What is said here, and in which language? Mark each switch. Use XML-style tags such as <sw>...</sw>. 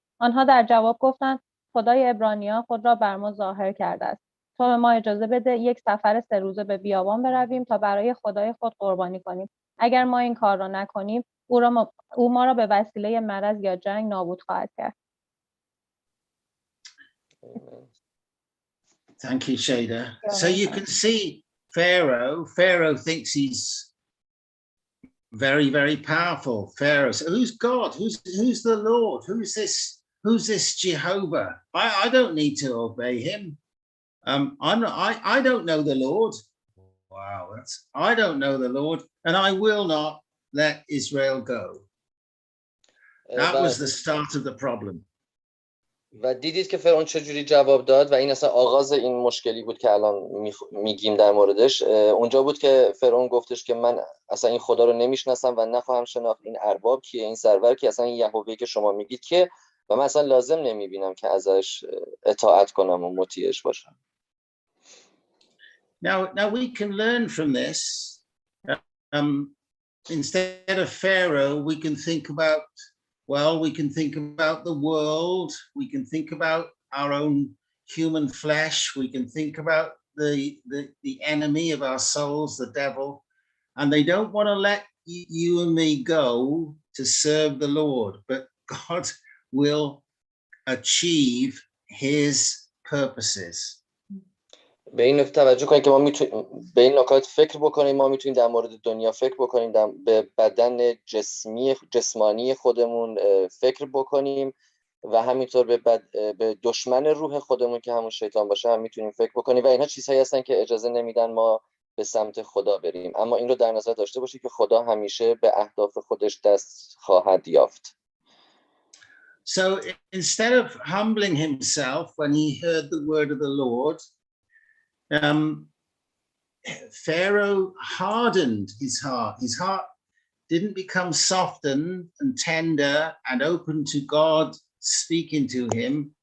<fa>آنها در جواب گفتند خدای عبرانیان خود را بر ما ظاهر کرده است. تو به ما اجازه بده یک سفر 3 روزه به بیابان برویم تا برای خدای خود قربانی کنیم. اگر ما این کار را نکنیم او ما را به وسیله مرض یا جنگ نابود خواهد کرد.</fa> <en>Thank you, Shada. So you can see Pharaoh thinks he's very, very powerful. Pharaoh says, who's God? Who's the Lord? Who's this Jehovah? I don't need to obey him. I don't know the Lord. Wow, I don't know the Lord, and I will not let Israel go. That was the start of the problem.</en> <fa>و دیدید که فرعون چجوری جواب داد و این اصلا آغاز این مشکلی بود که الان میگیم در موردش. اونجا بود که فرعون گفتش که من اصلا این خدا رو نمیشناسم و نخواهم شناخت. این ارباب کیه، این سرور کیه، اصلا این یهوه که شما میگید کیه و من اصلا لازم نمیبینم که ازش اطاعت کنم و مطیعش باشم.</fa> <en>Now we can learn from this. Instead of Pharaoh, we can think about, well, we can think about the world. We can think about our own human flesh. We can think about the enemy of our souls, the devil. And they don't want to let you and me go to serve the Lord, but God will achieve his purposes.</en> <fa>به این نکته توجه کنید که ما میتونیم به این نکات فکر بکنیم. ما میتونیم در مورد دنیا فکر بکنیم، به بدن جسمانی خودمون فکر بکنیم و همینطور به دشمن روح خودمون که همون شیطان باشه هم میتونیم فکر بکنیم و اینها چیزهایی هستن که اجازه نمیدن ما به سمت خدا بریم. اما این رو در نظر داشته باشید که خدا همیشه به اهداف خودش دست خواهد یافت.</fa> <en>So instead of humbling himself when he heard the word of the Lord, Pharaoh hardened his heart. His heart didn't become softened and tender and open to God speaking to him.</en>